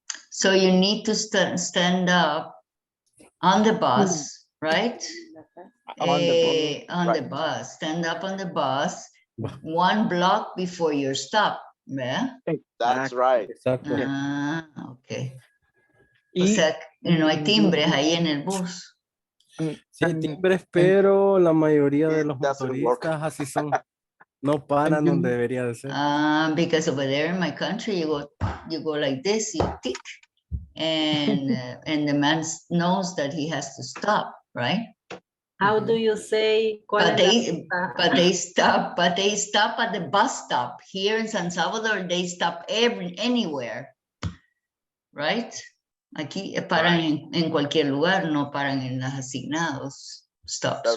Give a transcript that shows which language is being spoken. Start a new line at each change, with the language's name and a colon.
English: So you need to stand up on the bus, right? On the bus. On the bus. Stand up on the bus 1 block before your stop. Yeah? That's right.
Spanish: Exacto.
English: Okay. O
Spanish: Y sea, no hay timbres ahí en el bus. Sí hay timbres, pero la mayoría de los
English: Doesn't work.
Spanish: motoristas así son. No paran donde debería de ser.
English: Because over there in my country, you go like this, you tick, and the man knows that he has to stop, right? How do you say? But they stop at the bus stop. Here in San Salvador, they stop anywhere, right?
Spanish: Aquí paran en cualquier lugar, no paran en los asignados stops,